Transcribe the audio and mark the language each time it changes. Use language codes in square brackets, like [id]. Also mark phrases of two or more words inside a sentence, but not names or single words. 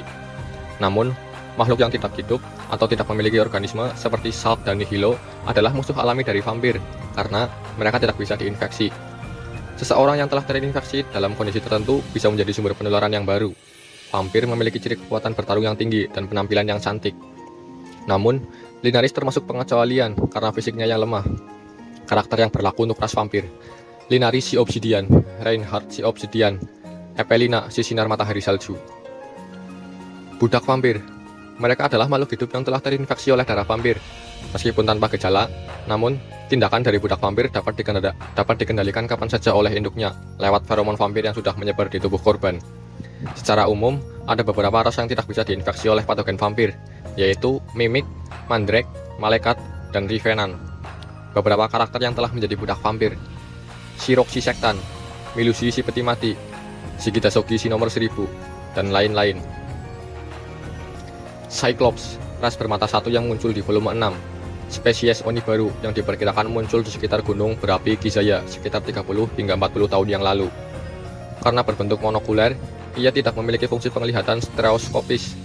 [id] Namun, makhluk yang tidak hidup atau tidak memiliki organisme seperti Salt dan Nihilo adalah musuh alami dari vampir, karena mereka tidak bisa diinfeksi. Seseorang yang telah terinfeksi dalam kondisi tertentu bisa menjadi sumber penularan yang baru. Vampir memiliki ciri kekuatan bertarung yang tinggi dan penampilan yang cantik. Namun, Linaris termasuk pengecualian karena fisiknya yang lemah. Karakter yang berlaku untuk ras vampir, Linaris si obsidian, Reinhardt si obsidian, Evelina si sinar matahari salju. Budak vampir. Mereka adalah makhluk hidup yang telah terinfeksi oleh darah vampir. Meskipun tanpa gejala, namun tindakan dari budak vampir dapat dikendalikan kapan saja oleh induknya lewat feromon vampir yang sudah menyebar di tubuh korban. Secara umum, ada beberapa ras yang tidak bisa diinfeksi oleh patogen vampir, yaitu Mimik, Mandrake, Malaikat, dan Revenant. Beberapa karakter yang telah menjadi budak vampir, Shirok si sektan, Milusi si peti mati, Shigita Sogi si nomor 1000, dan lain-lain. Cyclops, ras bermata satu yang muncul di volume 6, spesies Oni baru yang diperkirakan muncul di sekitar gunung berapi Gizaya sekitar 30 hingga 40 tahun yang lalu. Karena berbentuk monokuler, ia tidak memiliki fungsi penglihatan stereoskopis.